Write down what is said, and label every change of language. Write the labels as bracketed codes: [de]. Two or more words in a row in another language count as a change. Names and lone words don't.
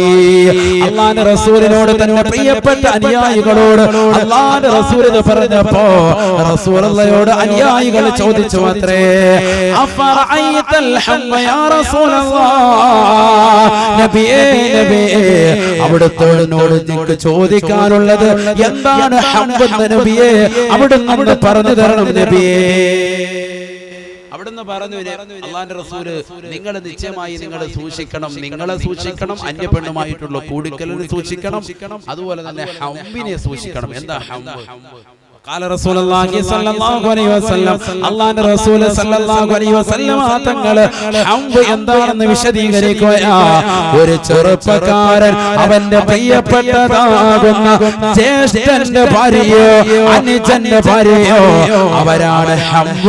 [ml] അല്ലാഹുവിന്റെ റസൂലിനോട് തന്റെ പ്രിയപ്പെട്ട അനുയായികളോട് അല്ലാഹുവിന്റെ റസൂൽ ഇത് പറഞ്ഞപ്പോ റസൂലുള്ളാഹിയോട് അനുയായികൾ ചോദിച്ചു അത്രേ, [ar] أفرأيت الحمو يا رسول الله, [ml] നബിയേ നബിയേ അവിടുത്തോട് നിങ്ങൾക്ക് ചോദിക്കാനുള്ളത് എന്താണ് ഹംബ് നബിയേ? അവിടുന്ന് പറഞ്ഞു തരണം നബിയേ. അവിടുന്ന് അവിടുന്ന് പറഞ്ഞു അള്ളാന്റെ റസൂല് നിങ്ങൾ നിശ്ചയമായി നിങ്ങൾ സൂക്ഷിക്കണം, നിങ്ങളെ സൂക്ഷിക്കണം, അന്യ പെണ്ണുമായിട്ടുള്ള കൂടിക്കലിനെ സൂക്ഷിക്കണം, അതുപോലെ തന്നെ ഹംബിനെ സൂക്ഷിക്കണം. എന്താ ഹംബ്? [ar] قال رسول الله صلى الله عليه وسلم [ml] അല്ലാഹുവിന്റെ റസൂൽ [ar] صلى الله عليه وسلم [ml] തങ്ങൾ ഹംബ് എന്താണെന്ന് വിശദീകരിക്കുകയാ. ഒരു ചെറുപ്പക്കാരൻ അവന്റെ പ്രിയപ്പെട്ടതാകുന്ന ജ്യേഷ്ഠന്റെ ഭാര്യയോ അനുജന്റെ ഭാര്യയോ അവരാണ് ഹംബ്.